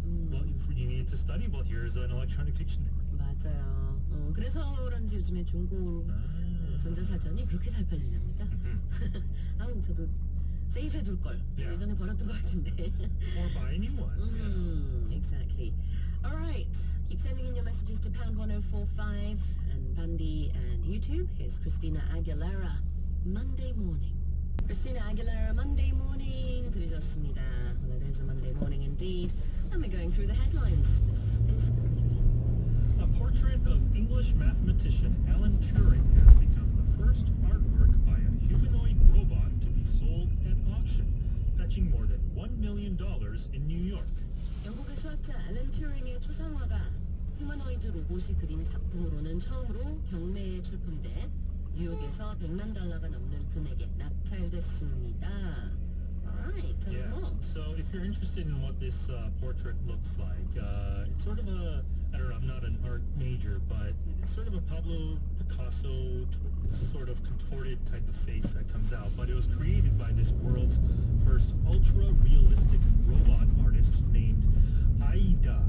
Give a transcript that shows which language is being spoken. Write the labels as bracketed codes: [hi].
[en] Well, if you need to study, well, here's an electronic dictionary. [ko] 맞아요. 그래서 그런지 요즘에 중고 전자사전이 그렇게 잘 팔린답니다. 저도 세이브해둘 걸. [en] Yeah. [ko] 예전에 버렸던 것 같은데. [en] Or buy a new one. Exactly. All right. Keep sending in your messages to pound 1045 and Bundy and YouTube. Here's Christina Aguilera, Monday Morning. Christina Aguilera, Monday Morning [ko] 들으셨습니다. [en] Well, it is a Monday morning indeed. And we're going through the headlines. This is A portrait of English mathematician Alan Turing has become the first artwork by a humanoid robot to be sold at auction, fetching more than $1 million in New York. [ko] 영국의 수학자 앨런 튜링의 초상화가 휴머노이드 로봇이 그린 작품으로는 처음으로 경매에 출품돼 뉴욕에서 100만 달러가 넘는 금액에 낙찰됐습니다. [en] Alright, tell us more. So if you're interested in what this portrait looks like, it's sort of a, I don't know, I'm not an art major, but it's sort of a Pablo Picasso sort of contorted type of face that comes out. But it was created by this world's first ultra-realistic robot artist named Aida.